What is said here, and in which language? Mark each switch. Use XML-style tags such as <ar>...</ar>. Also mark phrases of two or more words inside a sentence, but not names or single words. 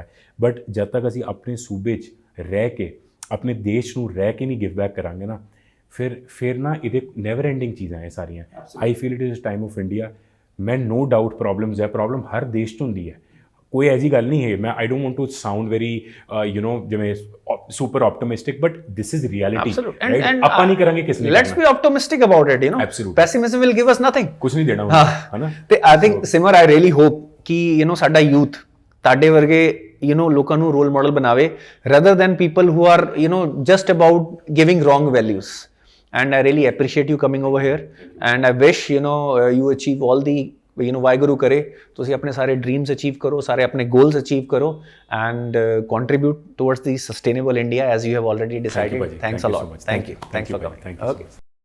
<pa>ਬਟ ਜਦ ਤੱਕ ਅਸੀਂ ਆਪਣੇ ਸੂਬੇ 'ਚ ਰਹਿ ਕੇ, ਆਪਣੇ ਦੇਸ਼ ਨੂੰ ਰਹਿ ਕੇ ਨਹੀਂ</pa> <en>give back</en> <pa>ਕਰਾਂਗੇ ਨਾ, ਫਿਰ ਨਾ ਇਹਦੇ</pa> <en>never ending</en> <pa>ਚੀਜ਼ਾਂ ਇਹ ਸਾਰੀਆਂ।</pa> <en>I feel it is time of India.</en> <pa>ਮੈਂ</pa> <en>no doubt problems</en> <pa>ਹੈ, ਪ੍ਰੋਬਲਮ ਹਰ ਦੇਸ਼ 'ਚ ਹੁੰਦੀ ਹੈ, ਕੋਈ ਐਸੀ ਗੱਲ ਨਹੀਂ ਹੈ।</pa> <en>ਮੈਂ I don't want to sound very ਜਿਵੇਂ super optimistic, but this is reality. Absolutely. And</en> <pa>ਆਪਾਂ ਨਹੀਂ ਕਰਾਂਗੇ ਕਿਸ ਨੇ।</pa> <en>Let's be optimistic about it, Absolutely. Pessimism will give us nothing.</en> <pa>ਕੁਝ ਨਹੀਂ ਦੇਣਾ ਹੈ ਨਾ। ਤੇ</pa> <en>I think Simar, I really hope</en> <pa>ਕਿ ਸਾਡਾ youth ਤੁਹਾਡੇ ਵਰਗੇ ਲੋਕਾਂ ਨੂੰ</pa> <en>role model</en> <pa>ਬਣਾਵੇ,</pa> <en>rather than people who are just about giving wrong values. And I really appreciate you coming over here, and I wish you achieve all the</en> <pa>ਵਾਹਿਗੁਰੂ ਕਰੇ ਤੁਸੀਂ ਆਪਣੇ ਸਾਰੇ ਡ੍ਰੀਮਸ ਅਚੀਵ ਕਰੋ, ਸਾਰੇ ਆਪਣੇ ਗੋਲਸ ਅਚੀਵ ਕਰੋ,</pa> <en>and contribute towards the sustainable India as you have already decided. Thanks a lot. Thank you for coming. OK.</en>